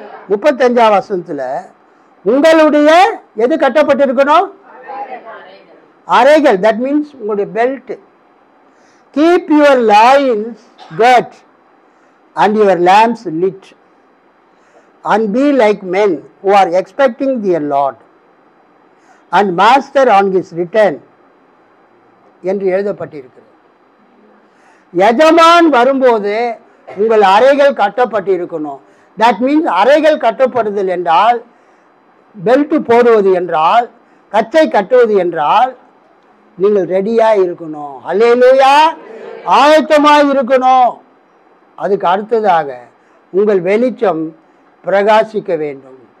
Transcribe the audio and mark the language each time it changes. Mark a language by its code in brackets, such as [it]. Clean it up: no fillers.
[ta] 35ஆம் வசனத்துல உங்களுடைய எது கட்டப்பட்டிருக்கணும்? அறைகள். [en] that means [ta] உங்களுடைய belt. [en] keep your loins girt and your lamps lit, and be like men who are expecting their Lord and master on his return [ta] என்று எழுதப்பட்டிருக்கிறது. எஜமான் வரும்போது உங்கள் அறைகள் கட்டப்பட்டிருக்கணும். [en] that means [ta] அறைகள் கட்டப்படுதல் என்றால் பெல்ட் போடுவது என்றால், கச்சை கட்டுவது என்றால் நீங்கள் ரெடியாக இருக்கணும். அல்லேலூயா, ஆயத்தமாக இருக்கணும். அதுக்கு அடுத்ததாக உங்கள் வெளிச்சம் பிரகாசிக்க வேண்டும்.